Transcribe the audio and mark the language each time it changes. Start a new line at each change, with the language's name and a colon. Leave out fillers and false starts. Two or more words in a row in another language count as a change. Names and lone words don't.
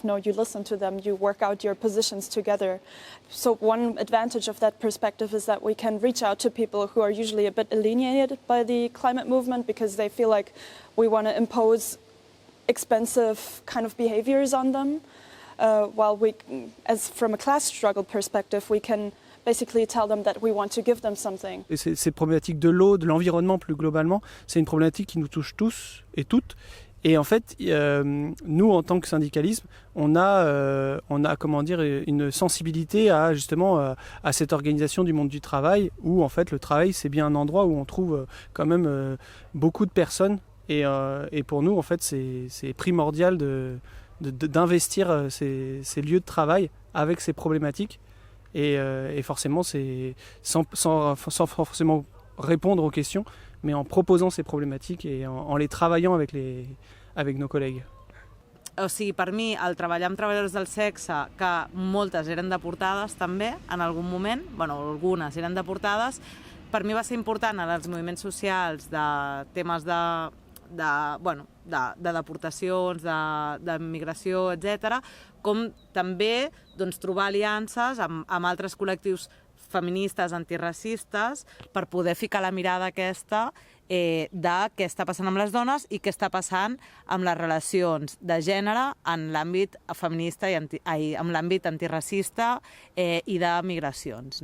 English: No, you listen to them, you work out your positions together. So one advantage of that perspective is that we can reach out to people who are usually a bit alienated by the climate movement because they feel like we want to impose expensive kind of behaviors on them. While we, as from a class struggle perspective, we can basically tell them that we want to give them something.
French: Et ces problématiques de l'eau, de l'environnement plus globalement, c'est une problématique qui nous touche tous et toutes. Et en fait, nous, en tant que syndicalisme, on a comment dire, une sensibilité à justement à cette organisation du monde du travail, où en fait le travail c'est bien un endroit où on trouve quand même beaucoup de personnes. Et pour nous, en fait, c'est primordial d'investir ces lieux de travail avec ces problématiques et forcément c'est sans forcément répondre aux questions, mais en proposant ces problématiques et en les travaillant avec nos collègues.
Catalan: O sigui, per mi, el treballar amb treballadors del sexe, que moltes eren deportades també, en algun moment, bueno, algunes eren deportades, per mi va ser important en els moviments socials de temes de deportacions, de migració, etc., com també trobar aliances amb altres col·lectius feministes, antiracistes, per poder ficar la mirada aquesta de què està passant amb les dones i què està passant amb les relacions de gènere en l'àmbit feminista i en l'àmbit antiracista i de migracions.